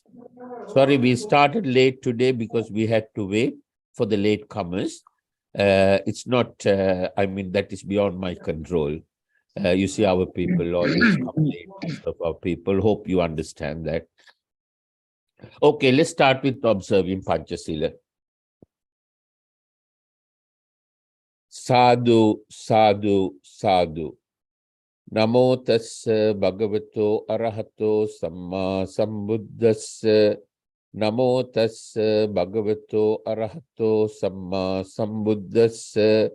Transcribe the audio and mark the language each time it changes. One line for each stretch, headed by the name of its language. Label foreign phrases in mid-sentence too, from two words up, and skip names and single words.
English: Sorry, we started late today because we had to wait for the late comers. It's not, I mean, that is beyond my control. You see, our people always come late, most of our people. Hope you understand that. Okay, let's start with observing Panchasila.
Pali: Sadhu, sadhu, sadhu. Namo tassa bhagavato arahato samma sambuddhassa. Namo tassa bhagavato arahato samma sambuddhassa.